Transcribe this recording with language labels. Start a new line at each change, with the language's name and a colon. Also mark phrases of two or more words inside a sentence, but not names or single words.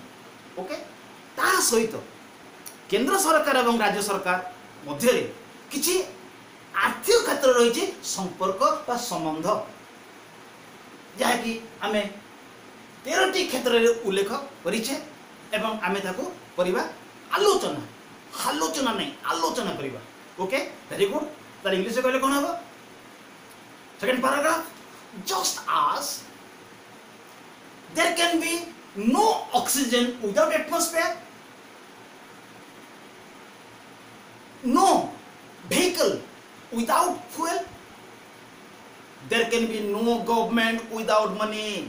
Odia: ଓକେ ତା ସହିତ କେନ୍ଦ୍ର ସରକାର ଏବଂ ରାଜ୍ୟ ସରକାର ମଧ୍ୟ ରେ କିଛି ଆର୍ଥିକ କ୍ଷେତ୍ର ରହି ସମ୍ପର୍କ ବା ସମ୍ବନ୍ଧ, ଯାହା କି ଆମେ 13ଟି କ୍ଷେତ୍ର ରେ ଉଲ୍ଲେଖ କରିଛେ ଏବଂ ଆମେ ତାକୁ ପରିବା ଆଲୋଚନା ନାହିଁ ଆଲୋଚନା କରିବା।
English: okay very good.
Odia: ତାର ଇଂଲିଶ ମେଁ କହିଲେ କଣ ହେବ?
English: second paragraph, just as there can be no oxygen without atmosphere, no vehicle without fuel, there can be no government without money.